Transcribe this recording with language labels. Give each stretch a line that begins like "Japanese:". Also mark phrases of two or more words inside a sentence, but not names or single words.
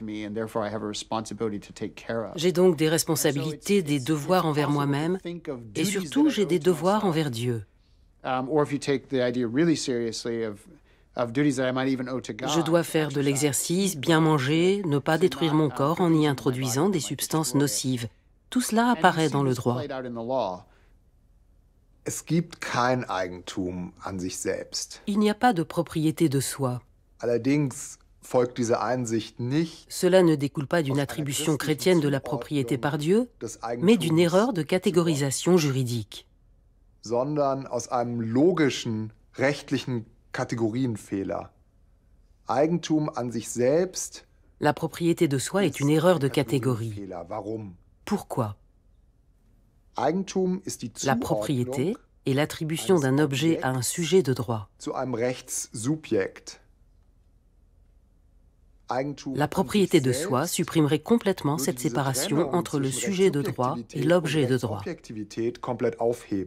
French: J'ai donc des responsabilités, des devoirs envers moi-même, et surtout j'ai des devoirs envers Dieu. Je dois faire de l'exercice, bien manger, ne pas détruire mon corps en y introduisant des substances nocives. Tout cela apparaît dans le droit.
German: Es gibt kein Eigentum an sich selbst.
French: Il n'y a pas de propriété de soi.
German: Allerdings folgt diese Einsicht nicht
French: Cela ne découle pas d'une attribution chrétienne de la propriété par Dieu, mais d'une erreur de catégorisation juridique.
German: Sondern aus einem logischen, rechtlichen Kategorienfehler. Eigentum an sich selbst.
French: La propriété de soi est une erreur de catégorie. Pourquoi? La propriété est l'attribution d'un objet à un sujet de droit. La propriété de soi supprimerait complètement cette séparation entre le sujet de droit et l'objet de droit.